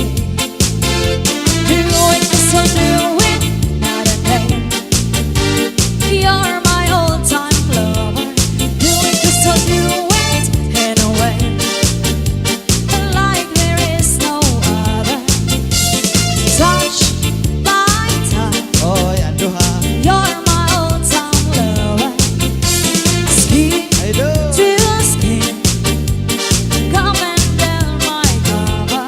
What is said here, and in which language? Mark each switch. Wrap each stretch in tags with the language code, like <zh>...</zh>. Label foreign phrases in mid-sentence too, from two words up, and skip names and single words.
<en>Do it, so do it, not a day. You're my all-time lover. Do it, so do it, anyway. Like there is no other. Touch by touch,</en> <tl>Oy, ano ha?</tl> <en>you're my all-time lover. Skin I do. to skin, come under my cover.</en>